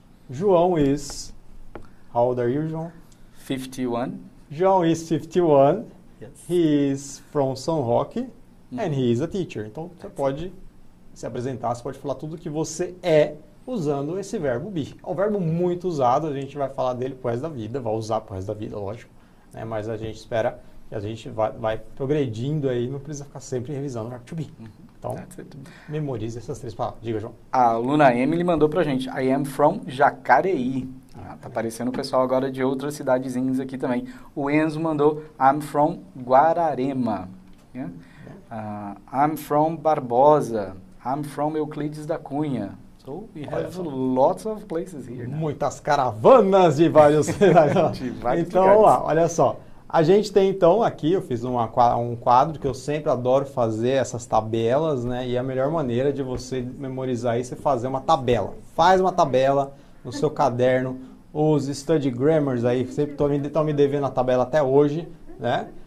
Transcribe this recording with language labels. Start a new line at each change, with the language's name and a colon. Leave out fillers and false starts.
English: João is, how old are you, João? 51. João is 51, yes. He is from São Roque, and he is a teacher.
Portuguese: Então, você pode se apresentar, você pode falar tudo que você é usando esse verbo be. É um verbo muito usado, a gente vai falar dele pro resto da vida, vai usar pro resto da vida, lógico, né? Mas a gente espera que a gente vai progredindo aí, não precisa ficar sempre revisando o verbo to be. Então, memorize essas três palavras. Diga, João. A aluna Emily mandou pra gente,
English: I am from Jacareí.
Portuguese: Tá aparecendo o pessoal agora de outras cidadezinhas aqui também. O Enzo mandou,
English: I'm from Guararema. Yeah? I'm from Barbosa. I'm from Euclides da Cunha. So we have lots of places here.
Portuguese: Né? Muitas caravanas de vários Então, vamos lá, olha só. A gente tem, então, aqui, eu fiz um quadro que eu sempre adoro fazer, essas tabelas, né? E a melhor maneira de você memorizar isso é fazer uma tabela. Faz uma tabela no seu caderno. Os study grammars aí, sempre estão me devendo a tabela até hoje, né?